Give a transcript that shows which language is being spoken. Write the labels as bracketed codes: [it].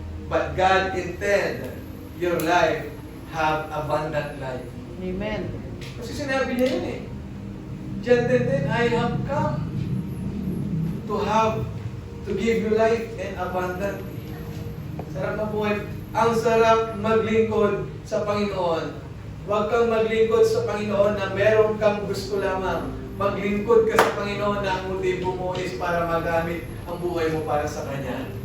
[en] But God intend your life have abundant life. Amen. [tl] Kasi sinabi niya yun eh. [en] John 10:10, I have come to give you life and abundantly. [tl] Sarap mabuhay. Ang sarap maglingkod sa Panginoon. Huwag kang maglingkod sa Panginoon na meron kang gusto lamang. Maglingkod ka sa Panginoon na ang motibo mo is para magamit ang buhay mo para sa Kanya.